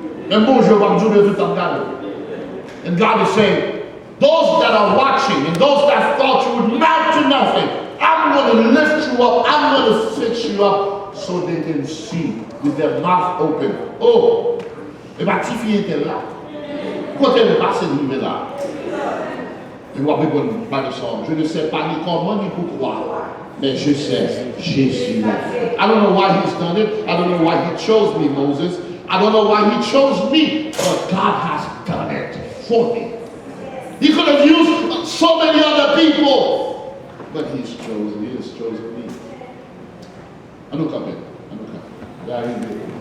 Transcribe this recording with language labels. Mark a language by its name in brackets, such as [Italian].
[French] And bonjour, bonjour, le tout en gade. [English] And God is saying, those that are watching and those that thought you would mount to nothing, I'm going to lift you up. I'm going to fix you up so they can see with their mouth open. [French] Oh, et ma petite fille était là. Quand elle est passée, elle est là. Et moi, je ne sais pas ni comment ni pourquoi, mais je sais, Jésus l'a fait. [English] I don't know why he's done it. I don't know why he chose me, Moses. I don't know why he chose me, but God has done it for me. He could have used so many other people, but he has chosen me. I don't come in. God, he did.